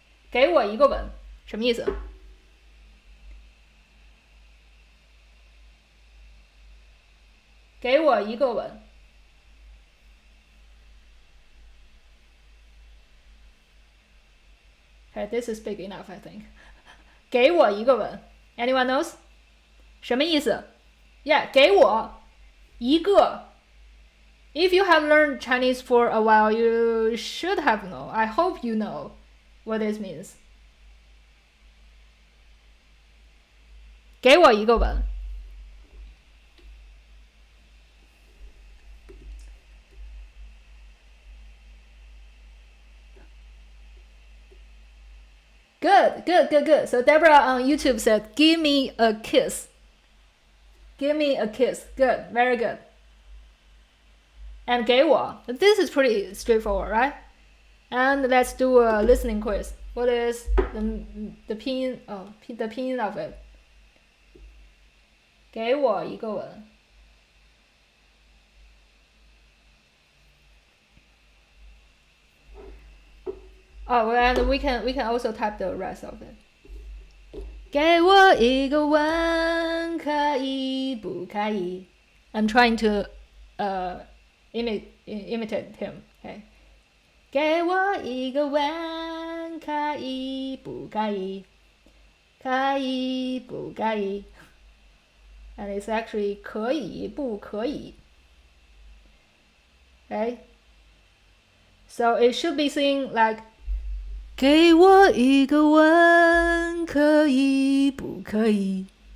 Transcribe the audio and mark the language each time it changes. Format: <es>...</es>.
<zh>给我一个吻，什么意思？给我一个吻。</zh> <en>Okay, this is big enough, I think.</en> <zh>给我一个吻</zh> <en>Anyone knows?</en> <zh>什么意思</zh> <en>Yeah,</en> <zh>给我一个</zh> <en>If you have learned Chinese for a while, you should have known. I hope you know what this means.</en> <zh>给我一个吻</zh> <en>Good, good, good, good. So Deborah on YouTube said, "Give me a kiss." Give me a kiss. Good, very good. And</en> <zh>给我.</zh> <en>This is pretty straightforward, right? And let's do a listening quiz. What is the 拼音? Oh, the 拼音 of it.</en> <zh>给我一个吻.</zh> <en>Oh, and we can also type the rest of it.</en> <zh>给我一个吻，可以不可以?</zh> <en>I'm trying to imitate him. Okay.</en> <zh>给我一个吻，可以不可以？可以不可以?</zh> <en>And it's actually</en> <zh>可以不可以?</zh> <en>Okay. So it should be seen like</en> <zh>给我一个吻，可以不可以?</zh>